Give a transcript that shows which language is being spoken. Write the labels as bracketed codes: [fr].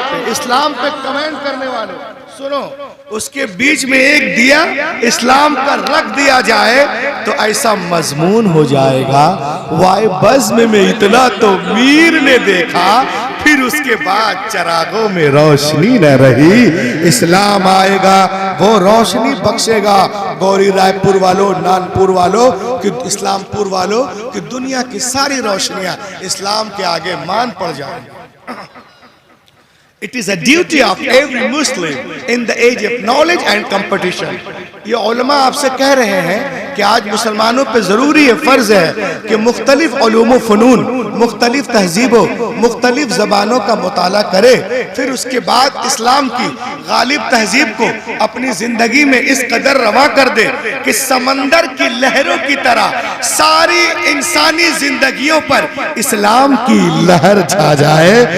[hi] इस्लाम पे कमेंट करने वाले सुनो, उसके बीच में एक दिया इस्लाम का रख दिया जाए तो ऐसा मजमून हो जाएगा, वाए बज़्म में इतना तो मीर ने देखा, फिर उसके बाद चरागों में रोशनी न रही। इस्लाम आएगा, वो रोशनी बख्शेगा गौरी रायपुर वालों, नानपुर वालों, कि इस्लामपुर वालों, कि दुनिया की सारी रोशनियां इस्लाम के आगे मान पड़ जाएंगी। [en] It is a duty of every Muslim in the age of knowledge and competition. [hi] ये उलमा आपसे कह रहे हैं कि आज मुसलमानों पे जरूरी है, फर्ज है कि मुख्तलिफ उलूम व फ़नून, मुख्तलिफ तहजीबों, मुख्तलिफ ज़बानों का मुताला करे, फिर उसके बाद इस्लाम की गालिब तहजीब को अपनी जिंदगी में इस कदर रवा कर दे कि समंदर की लहरों की तरह सारी इंसानी जिंदगियों पर इस्लाम की लहर छा जाए।